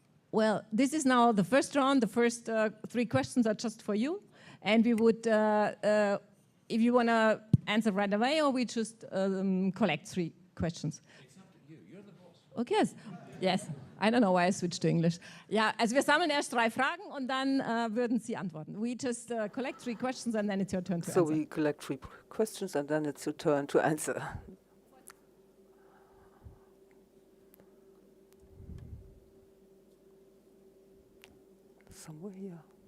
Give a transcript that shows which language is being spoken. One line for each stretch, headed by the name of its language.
English: Well, this is now the first round. The first 3 questions are just for you. And we would, if you want to answer right away, or we just collect 3 questions. It's up to you. You're the boss. Okay. Yes. I don't know why I switched to English.
German: Ja, also wir sammeln erst 3 Fragen und dann würden Sie antworten.
English: We just collect 3 questions and then it's your turn to answer. So we collect 3 questions and then it's your turn to answer. Somewhere here.